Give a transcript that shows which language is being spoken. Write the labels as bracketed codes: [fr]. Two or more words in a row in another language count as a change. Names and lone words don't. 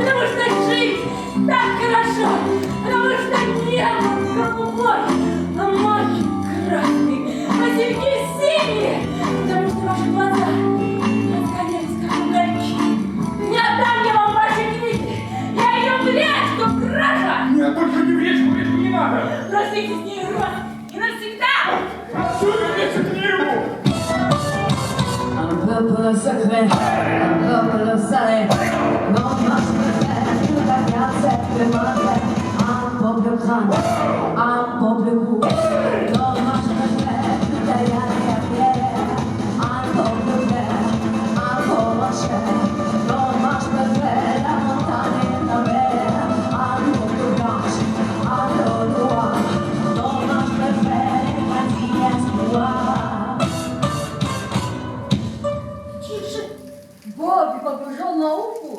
[ru] Потому что жить так хорошо! Потому что небо голубое, а маки красные, а серьги синие! Потому что ваши глаза разгорелись, как угольки! Не отдам я вам ваши книги! Я ее в речку брошу! Нет, только не в речку не надо! Простите с ней рот и навсегда! Отсюда верните книгу! [fr] Un peu secret, un peu salé, non pas secret, tout va bien, c'est le matin, un peu plus grand, un peu plus court, non pas secret, tout a rien à faire, un peu plus vert, un peu moins cher, non pas secret, la montagne est la mer, un peu plus blanche, un peu noir, non pas secret, la vie est noire. [ru] Тише! Бобби погружен в науку.